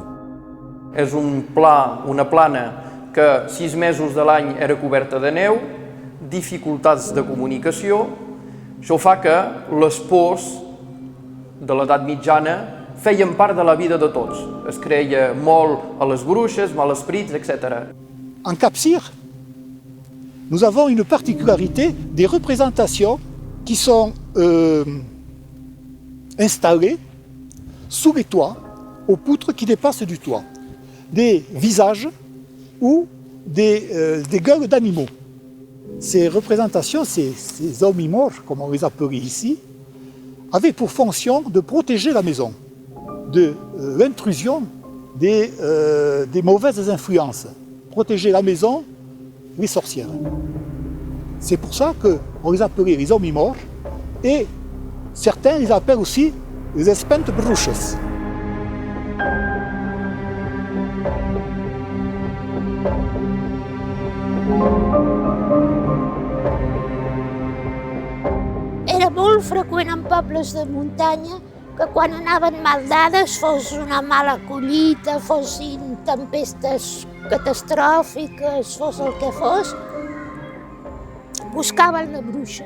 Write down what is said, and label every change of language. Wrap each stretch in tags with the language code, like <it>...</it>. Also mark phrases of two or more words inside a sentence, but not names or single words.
<ca>És un pla, una plana que 6 mesos de l'any era coberta de neu, dificultats de comunicació. Això fa que les pors de l'edat mitjana feien part de la vida de tots. Es creia molt a les bruixes, mals esprits, etc.</ca> <fr>En Capcir, nous avons une particularité des représentations qui sont installées sous les toits, aux poutres qui dépassent du toit. Des visages ou des gueules d'animaux. Ces représentations, ces hommes-morts, comme on les appelait ici, avaient pour fonction de protéger la maison de l'intrusion des mauvaises influences, protéger la maison des sorcières. C'est pour ça qu'on les appelait les hommes-morts et certains les appellent aussi les</fr> <ca>espentes bruxes. Era molt freqüent en pobles de muntanya que quan anaven mal dades, fos una mala collita, fossin tempestes catastròfiques, fos el que fos, buscaven la bruixa.</ca>